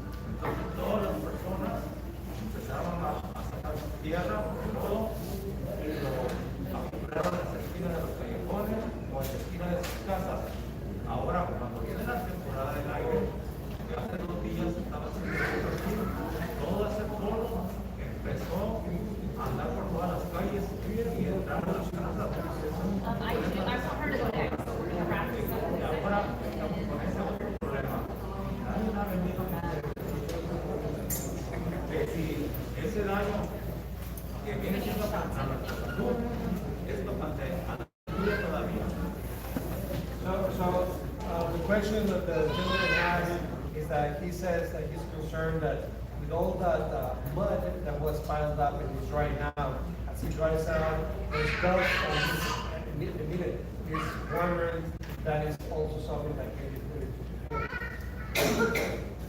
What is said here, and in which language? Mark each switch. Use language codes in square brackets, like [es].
[es] Entonces todas las personas empezaron a sacar tierra, todo, y lo acumularon en las esquinas de los callejones o en la esquina de sus casas. Ahora, cuando viene la temporada del aire, que hace 2 días estaba haciendo frío, todo ese polvo empezó a andar por todas las calles y entrar a las casas. [en] I want her to go next, so we're gonna wrap this up. [es] Y ahora estamos con ese otro problema. Hay una avenida que si ese daño que viene siendo a nuestra salud es bastante lluvia todavía. [en] So the question that the gentleman has is that he says that he's concerned that with all that mud that was piled up and is dry now, as he dries out, there's dust and he's wondering that is also something that can be put into.